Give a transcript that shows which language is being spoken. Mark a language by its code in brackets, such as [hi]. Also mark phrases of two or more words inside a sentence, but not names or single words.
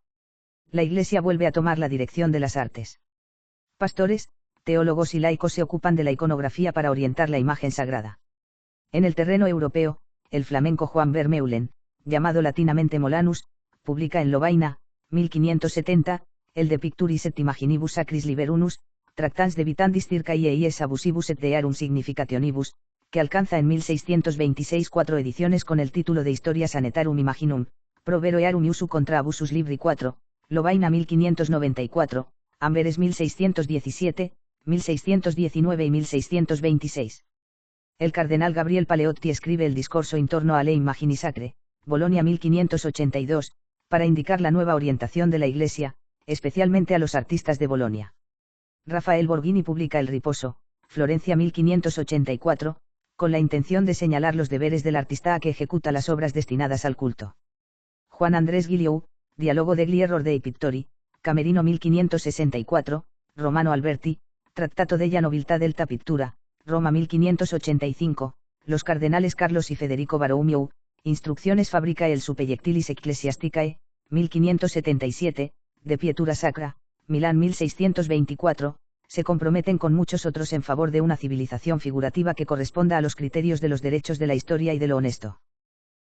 [es] La Iglesia vuelve a tomar la dirección de las artes. Pastores, teólogos y laicos se ocupan de la iconografía para orientar la imagen sagrada. En el terreno europeo, el flamenco Juan Vermeulen, llamado latinamente Molanus, publica en Lovaina, 1570, el De Picturis et Imaginibus Sacris Liberunus, Tractans de Vitandis Circae ies Abusibus et Dearum Significationibus, que alcanza en 1626 4 ediciones con el título de Historia Sanetarum Imaginum, Provero earum iusu contra abusus libri 4, Lovaina 1594, Amberes 1617, 1619 y 1626. El cardenal Gabriel Paleotti escribe el discorso intorno a Le Immagini Sacre, Bolonia 1582, para indicar la nueva orientación de la Iglesia, especialmente a los artistas de Bolonia. Rafael Borghini publica El Riposo, Florencia 1584, con la intención de señalar los deberes del artista que ejecuta las obras destinadas al culto. Juan Andrés Guiliou, Dialogo degli error dei pittori, Camerino 1564, Romano Alberti, Trattato della nobiltà delta pittura, Roma 1585, los cardenales Carlos y Federico Barolomieu, Instrucciones Fabricae el Supeiectilis Ecclesiasticae, 1577, De Pietura Sacra, Milán 1624, se comprometen con muchos otros en favor de una civilización figurativa que corresponda a los criterios de los derechos de la historia y de lo honesto.